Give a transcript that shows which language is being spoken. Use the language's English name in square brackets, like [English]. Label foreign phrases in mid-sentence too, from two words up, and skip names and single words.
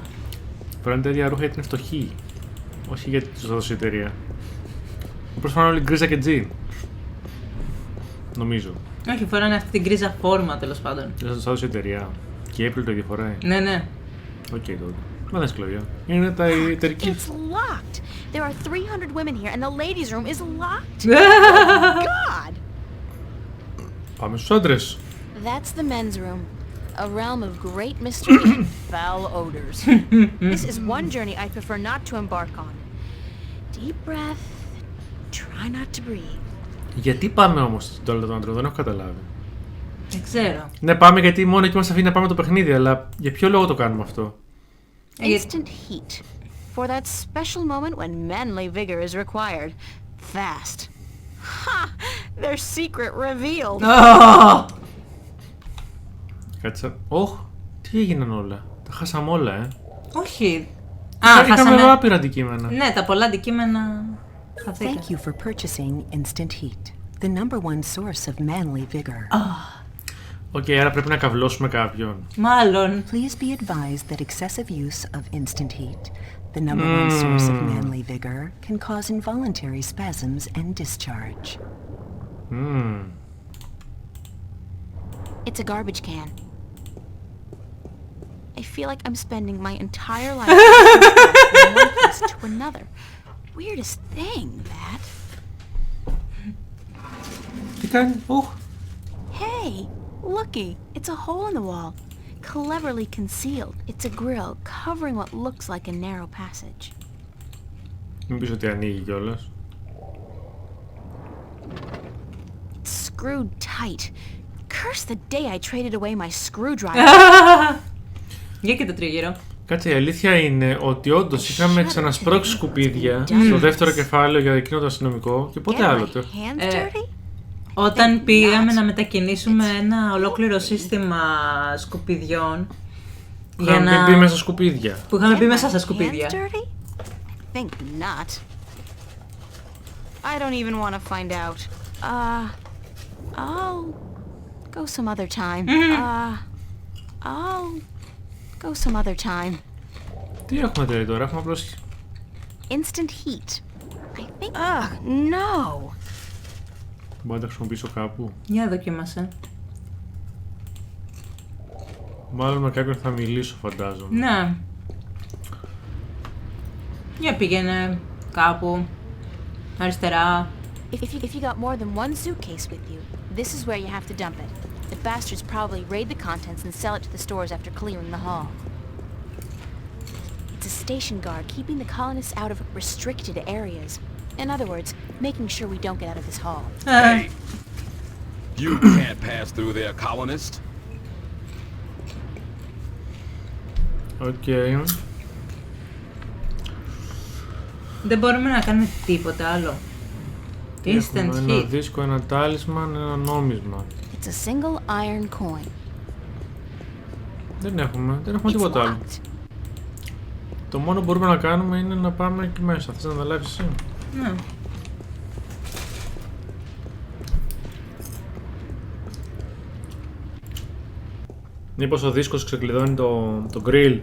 [Greek] Φοράνε τα ίδια ρούχα γιατί είναι φτωχοί. Όχι γιατί τους έδωσε η εταιρεία. Όπως φοράνε όλοι γκρίζα και τζιν. Νομίζω. Όχι, φοράνε αυτή την γκρίζα φόρμα τέλος πάντων. Δεν σας έδωσε η εταιρεία. Και η April το ίδιο φοράει. Ναι. Οκ, τότε. Μα δεν είναι σκλαβιά. Είναι τα εταιρική. [English] It's locked. There are 300 women here and the ladies' room is locked. Oh God! [Greek] Πάμε στους άντρες. [English] That's the men's room. A realm of great mystery and foul odors. This is one journey I prefer not to embark on. Deep breath. Try not to breathe. [Greek] Γιατί πάμε όμως στην τόλτα των άντρων, δεν έχω καταλάβει. Δεν ξέρω. Ναι, πάμε γιατί μόνο εκεί μας αφήνει να πάμε το παιχνίδι, αλλά για ποιο λόγο το κάνουμε αυτό? [English] Instant heat. For that special moment when manly vigor is required. Fast. Ha! Their secret revealed. [Greek] Κάτσα. Τι έγιναν όλα. Τα χάσαμε όλα, Όχι. Είχαμε άπειρα αντικείμενα. Ναι, τα πολλά αντικείμενα. [English] Thank you for purchasing instant heat, the number one source of manly vigor. [Greek] Οκ, άρα πρέπει να καυλώσουμε κάποιον. Μάλλον. [English] Please be advised that excessive use of instant heat, the number one source of manly vigor, can cause involuntary spasms and discharge. It's a garbage can. I feel like I'm spending my entire life from one place to another. Weirdest thing, that. [Greek] Τι κάνει? [English] Hey, looky. It's a hole in the wall. Cleverly concealed. It's a grill covering what looks like a narrow passage. [Greek] Μην πεις ότι ανοίγει κιόλας. [English] It's screwed tight. Curse the day I traded away my screwdriver. [Greek] Για και το τρίγυρο. Κάτσε, η αλήθεια είναι ότι όντως είχαμε ξανασπρώξει σκουπίδια στο δεύτερο κεφάλαιο για εκείνο το αστυνομικό και πότε άλλο το. Όταν πήγαμε να μετακινήσουμε ένα ολόκληρο σύστημα σκουπιδιών. Που είχαμε μπει μέσα στα σκουπίδια. Που είχαμε μπει μέσα στα σκουπίδια. [English] Think not. I don't even want to find out. I'll go some other time. I'll go some other time. [Greek] Τι έχουμε δηλαδή τώρα, έχουμε απλώς... [English] Instant heat. I think... no! [Greek] Μπορώ να τα χρησιμοποιήσω κάπου. Για δοκίμασε. Μάλλον με κάποιον θα μιλήσω, φαντάζομαι. Ναι. Για πήγαινε κάπου αριστερά. [English] If you got more than one suitcase with you, this is where you have to dump it. The bastards probably raid the contents and sell it to the stores after clearing the hall. It's a station guard keeping the colonists out of restricted areas. In other words, making sure we don't get out of this hall. Hey! You can't pass through there, colonist. Okay. [Greek] Δεν μπορούμε να κάνουμε τίποτα άλλο. [English] Instant heat. [Greek] Ένα δίσκο, ένα τάλισμαν, ένα νόμισμα. [English] It's a single iron coin. [Greek] Δεν έχουμε τίποτα άλλο. Το μόνο που μπορούμε να κάνουμε είναι να πάμε εκεί μέσα. Θες να αναλάβεις εσύ? Ναι. Μήπως ο δίσκος ξεκλειδώνει το grill?